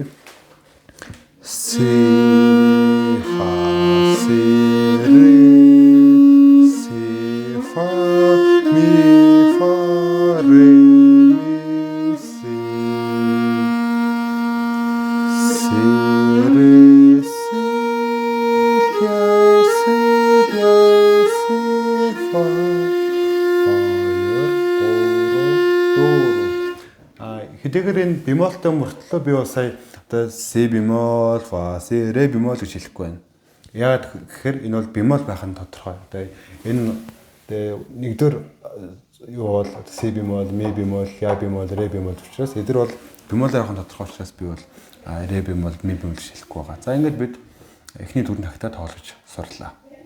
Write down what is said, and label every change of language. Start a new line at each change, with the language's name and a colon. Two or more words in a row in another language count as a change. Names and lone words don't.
Russian: Си фа си ре си фа ми фа ре ми си си ре си ля си фа.
Mongolian: Хэдийгээр энэ бемолтой мөртлөө би бас сая одоо
Russian: си бемол, фа, си, ре бемол
Mongolian: гэж хэлэхгүй байна. Яагаад гэхээр энэ бол бемол байх нь тодорхой. Одоо энэ нэгдүгээр юу бол
Russian: си бемол, ми бемол, ля бемол, ре бемол
Mongolian: учраас эдгээр бол бемол байх нь тодорхой учраас би бол
Russian: ре бемол, ми бемол
Mongolian: гэж хэлэхгүй байгаа. За ингээд бид эхний 4 тактаа тоглож сурлаа.